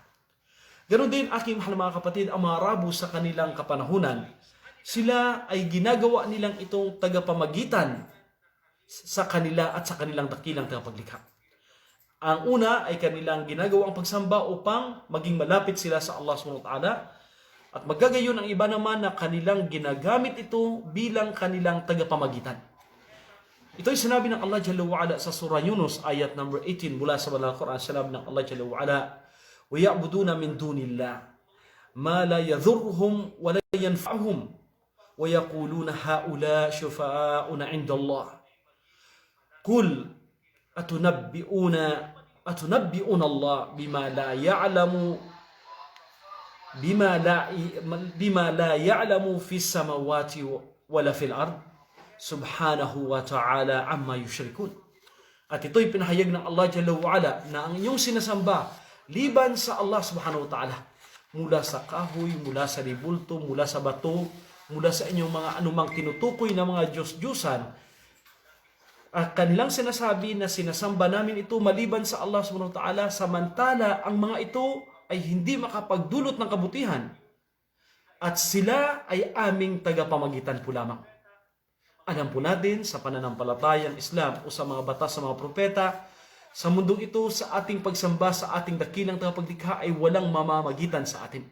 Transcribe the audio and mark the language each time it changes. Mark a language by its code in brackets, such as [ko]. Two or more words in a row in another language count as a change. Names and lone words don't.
[tl] Ganon din aking mahal mga kapatid, ang mga Arabo sa kanilang kapanahunan, sila ay ginagawa nilang itong tagapamagitan sa kanila at sa kanilang dakilang tagapaglikha. Ang una ay kanilang ginagawang pagsamba upang maging malapit sila sa Allah [ar] سبحانه وتعالى, [tl] at magagayon ang iba naman na kanilang ginagamit ito bilang kanilang tagapamagitan. Ito ay sinabi ng Allah [ar] جل وعلا [tl] sa surah Yunus ayat number 18 mula sa Banal Quran. Sinabi ng [ar] Allah Jalla wa'ala, وَيَعْبُدُونَ مِن دُونِ اللَّهِ مَا لَا يَضُرُّهُمْ وَلَا يَنْفَعُهُمْ وَيَقُولُونَ هَؤُلَاءِ شُفَعَاؤُنَا عِندَ اللَّهِ قُلْ أَتُنَبِّئُونَ اللَّهَ بِمَا لَا يَعْلَمُ فِي السَّمَاوَاتِ وَلَا فِي الْأَرْضِ سُبْحَانَهُ وَتَعَالَى عَمَّا يُشْرِكُونَ. [tl] At ito'y pinahayag ng Allah [ar] جل وعلا [tl] na ang iyong sinasamba liban sa Allah [ar] سبحانه وتعالى. [tl] Mula sa kahoy, mula sa ribulto, mula sa bato, mula sa inyong mga anumang tinutukoy na mga Diyos-Diyusan, kanilang sinasabi na sinasamba namin ito maliban sa Allah [ar] سبحانه وتعالى, [tl] samantala ang mga ito ay hindi makapagdulot ng kabutihan at sila ay aming tagapamagitan po lamang. Alam po natin sa pananampalatayang Islam o sa mga batas sa mga propeta, sa mundong ito, sa ating pagsamba sa ating dakilang tagapaglikha ay walang mamamagitan sa atin.